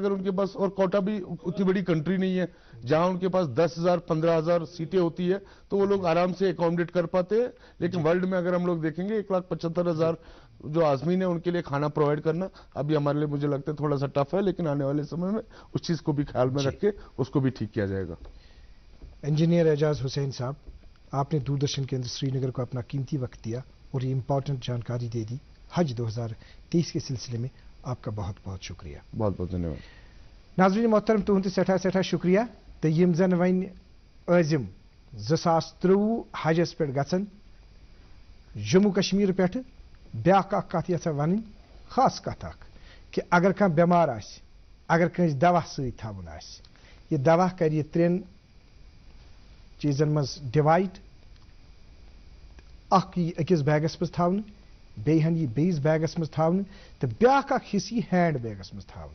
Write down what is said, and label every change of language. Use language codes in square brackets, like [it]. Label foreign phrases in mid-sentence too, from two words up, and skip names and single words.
[ur] اگر ان کے پاس, اور کوٹا بھی اتنی بڑی کنٹری نہیں ہے جہاں ان کے پاس 10,000 15,000 سیٹیں ہوتی ہے تو وہ لوگ آرام سے اکوموڈیٹ کر پاتے ہیں. لیکن ورلڈ میں اگر ہم لوگ دیکھیں گے 1,75,000 جو عازمین ہیں ان کے لیے کھانا پرووائڈ کرنا ابھی ہمارے لیے مجھے لگتا ہے تھوڑا سا ٹف ہے, لیکن آنے والے سمے میں اس چیز کو بھی خیال میں رکھ کے اس کو بھی ٹھیک کیا جائے گا. انجینئر اعجاز حسین صاحب, آپ نے دوردرشن کیندر سری نگر کو اپنا قیمتی وقت دیا اور یہ امپورٹنٹ جانکاری دے دی. حج 2023 کے سلسلے میں آپ کا بہت بہت شکریہ. بہت بہت دھنیہ واد. ناظرین محترم, [ks] تہند سٹھا شکریہ. تو یم زن ون عظم 2023 حجس پہ گھن جموں کشمیر پہ بیاکھ اکھ کت یژھا ون, خاص کت اکھ کہ اگر کھانا بیمار آس, اگر کنس دوا ست تھاون آس, یہ دوا کر یہ 3 چیزن مز ڈیوائڈ, اکھ یہ اکس بیگس مز تھاون, بیہن یہ بیس بیگس مز تھاون, تو بیاکھ اکھ حصہ یہ ہینڈ بیگس مز تھاون.